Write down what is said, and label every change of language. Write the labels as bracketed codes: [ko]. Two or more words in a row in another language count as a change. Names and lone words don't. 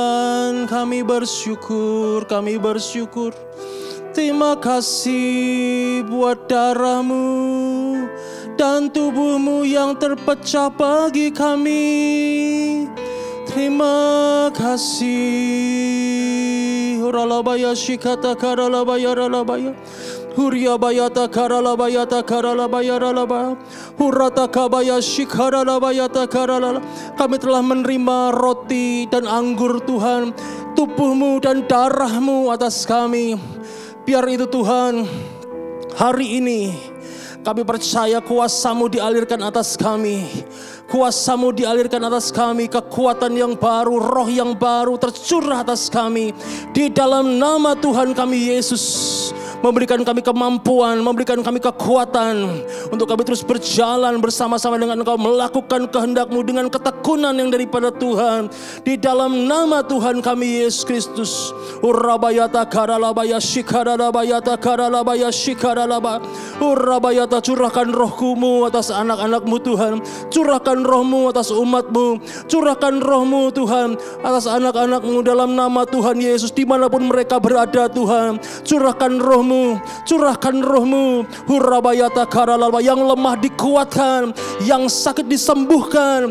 [id] Kami bersyukur, kami bersyukur. Terima kasih buat darahmu dan tubuhmu yang terpecah bagi kami. Terima kasih. Uralabaya shikata karalabaya ralabaya. Huria bayata karalabayata karalabaya ralabaya. Hurata kabaya shikaralabayata karalala. Kami telah menerima roti dan anggur Tuhan, tubuhmu dan darahmu atas kami. Biar itu Tuhan, hari ini kami percaya kuasa-Mu dialirkan atas kami. Kuasa-Mu dialirkan atas kami. Kekuatan yang baru, roh yang baru tercurah atas kami. Di dalam nama Tuhan kami Yesus. Memberikan kami kemampuan, memberikan kami kekuatan untuk kami terus berjalan bersama-sama dengan Engkau, melakukan kehendak-Mu dengan ketekunan yang daripada Tuhan. Di dalam nama Tuhan kami Yesus Kristus. Urabayata karalabaya shikaralabayata karalabaya shikaralaba. Urabayata, curahkan roh-Mu atas anak-anak-Mu Tuhan. Curahkan roh-Mu atas umat-Mu. Curahkan roh-Mu Tuhan atas anak-anak-Mu dalam nama Tuhan Yesus. Dimanapun mereka berada Tuhan, curahkan roh-Mu. Curahkan roh-Mu. Hurabayata karalaba, yang lemah dikuatkan, yang sakit disembuhkan.